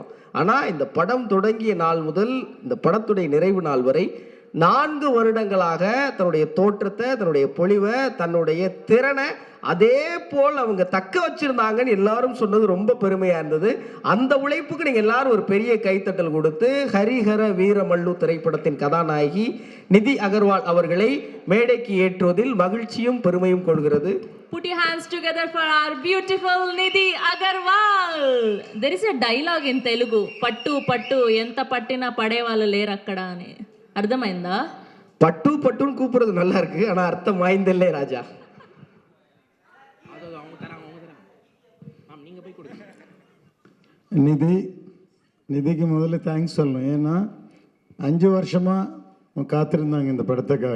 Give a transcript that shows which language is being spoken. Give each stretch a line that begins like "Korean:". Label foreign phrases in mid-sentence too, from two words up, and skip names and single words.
Tamil: ஆனால் இந்த படம் தொடங்கிய நாள் முதல் இந்த படத்துடைய நிறைவு நாள் வரை 4 வருடங்களாக தன்னுடைய தோற்றத்தை, தன்னுடைய பொலிவை, தன்னுடைய திறனை அதே போல் அவங்க தக்க வச்சிருந்தாங்கன்னு எல்லாரும் சொன்னது ரொம்ப பெருமையாக இருந்தது. அந்த உழைப்புக்கு நீங்கள் எல்லாரும் ஒரு பெரிய கைத்தட்டல் கொடுத்து ஹரிஹர வீரமல்லு திரைப்படத்தின் கதாநாயகி நிதி அகர்வால் அவர்களை மேடைக்கு ஏற்றுவதில் மகிழ்ச்சியும் பெருமையும் கொள்கிறது.
English: Put your hands together for our beautiful Nidhi Agarwal. There is a dialogue in Telugu,
Telugu: పట్టు పట్టు ఎంత పట్టినా పడేవాళ్ళు లేరు అక్కడ అని. అర్థమైందా?
Tamil: பட்டு பட்டுன்னு கூப்பிடுறது நல்லா இருக்கு, ஆனா அர்த்தம் வாய்ந்தல்லே ராஜா. நிதிக்கு முதல்ல தேங்க்ஸ் சொல்லணும். ஏன்னா 5 வருஷமாக காத்திருந்தாங்க இந்த படத்துக்காக.